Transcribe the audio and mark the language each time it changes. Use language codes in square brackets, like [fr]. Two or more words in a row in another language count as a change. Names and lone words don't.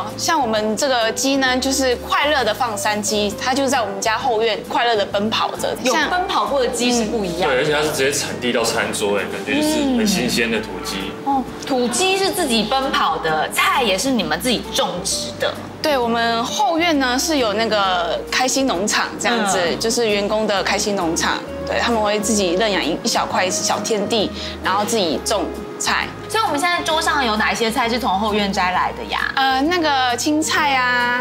[zh] 像我們這個雞呢，就是快樂的放山雞，它就在我們家後院快樂的奔跑着。有奔跑過的雞是不一樣。對，而且它是直接產地到餐桌，哎，感覺就是很新鮮的土雞。土雞是自己奔跑的，菜也是你們自己種植的。對，我們後院呢是有那個開心農場這樣子，就是員工的開心農場。對，他們會自己認養一小塊小天地，然後自己種菜。所以我們現在桌上有哪一些菜是從後院摘來的呀？那個青菜啊，